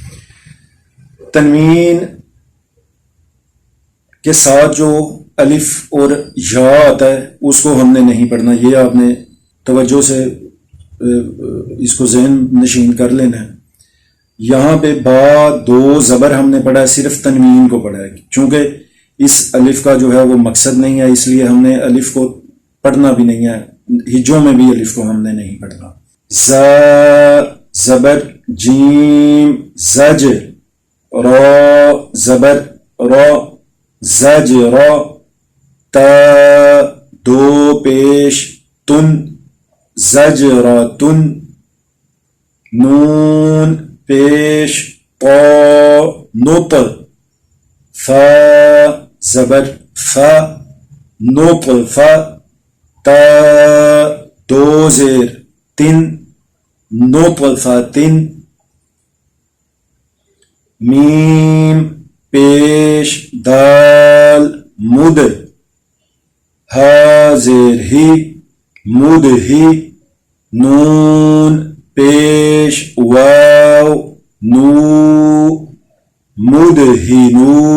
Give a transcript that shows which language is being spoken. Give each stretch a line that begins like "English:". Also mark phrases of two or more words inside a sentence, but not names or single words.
Urdu: تنوین کے ساتھ جو الف اور یا آتا ہے اس کو ہم نے نہیں پڑھنا، یہ آپ نے توجہ سے اس کو ذہن نشین کر لینا ہے. یہاں پہ با دو زبر ہم نے پڑھا ہے، صرف تنوین کو پڑھا ہے. چونکہ اس الف کا جو ہے وہ مقصد نہیں ہے، اس لیے ہم نے الف کو پڑھنا بھی نہیں ہے، ہجوں میں بھی الف کو ہم نے نہیں پڑھنا. ز زبر جیم زج، را زبر را زج را. تا دو پیش تن زجراتن. نون پیش طا نط. فا زبر فا نط فا. تا دو زیر تن نطفتن. میم پیش دال مد، ہا زیر ہی مد ہی. نون پیش واو نو مد ہی نو.